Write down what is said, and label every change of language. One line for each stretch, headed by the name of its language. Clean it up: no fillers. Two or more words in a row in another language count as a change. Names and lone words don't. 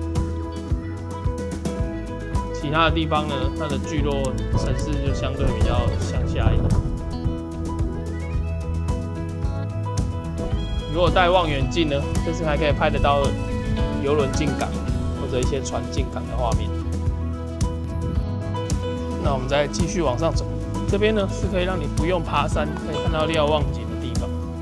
Chinese: 其他的地方呢，它的聚落城市就相對比較鄉下一點。如果帶望遠鏡呢，這次還可以拍得到郵輪進港或者一些船進港的畫面。那我們再繼續往上走。這邊呢是可以讓你不用爬山，可以看到瞭望景的地方。